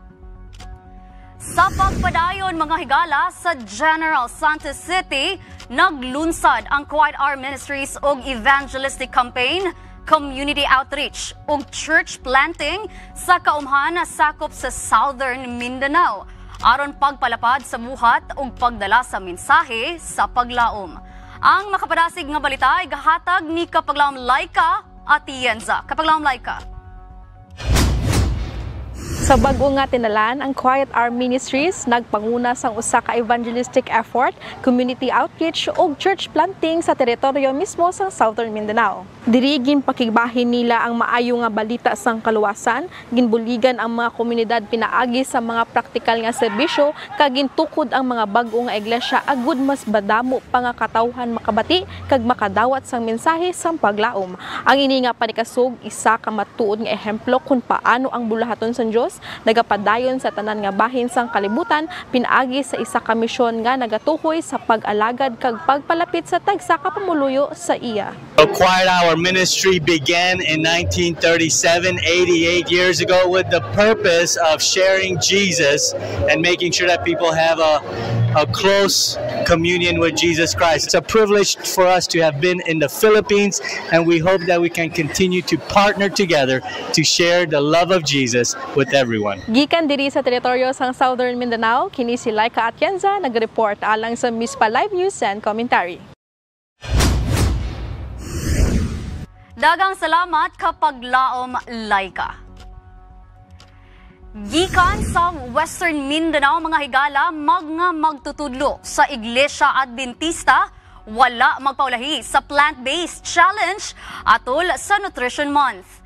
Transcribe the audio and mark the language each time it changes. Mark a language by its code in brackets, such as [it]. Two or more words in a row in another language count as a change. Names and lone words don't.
[ceb] Sa pagpadayon mga higala sa General Santos City, naglunsad ang Quiet Hour Ministries og [en] evangelistic campaign, community outreach [ceb] ug [en] church planting [ceb] sa kaumhan na sakop sa Southern Mindanao aron pagpalapad sa buhat ug pagdala sa mensahe sa paglaom. Ang makapadasig nga balita ay gahatag ni Kapaglaom Laika at Yenza. Kapaglaom Laika. [hil] Sa bag-o nga tinalan, ang Quiet Hour Ministries nagpanguna sang usa ka [en] evangelistic effort, community outreach [hil] ug [en] church planting [hil] sa teritoryo mismo sa Southern Mindanao. Diri ginpakigbahin nila ang maayo nga balita sang kaluwasan, ginbuligan ang mga komunidad pinaagi sa mga praktikal nga serbisyo kag gintukod ang mga bag-o nga iglesia agud mas badamo pa nga katawhan makabati kag makadawat sang mensahe sang paglaom. Ang ini nga panikasog isa ka matuod nga ehemplo kung paano ang bulahaton sang Dios nagapadayon sa tanan nga bahin sang kalibutan pinaagi sa isa ka misyon nga nagatuhoy sa pag-alagad kag pagpalapit sa tagsa ka pamuluyo sa iya. [en] The Quiet Hour Ministry began in 1937, 88 years ago, with the purpose of sharing Jesus and making sure that people have a close communion with Jesus Christ. It's a privilege for us to have been in the Philippines, and we hope that we can continue to partner together to share the love of Jesus with everyone. [hil] Gikan diri sa teritoryo sang Southern Mindanao, kini si Laika Atienza nag-report alang sa Mispa Live News and Commentary. Dagang salamat kapag laom, Laika. [ceb] Gikan sa Western Mindanao mga higala magtutudlo sa Iglesia Adventista wala magpaulahi sa [en] plant-based challenge [ceb] atol sa Nutrition Month.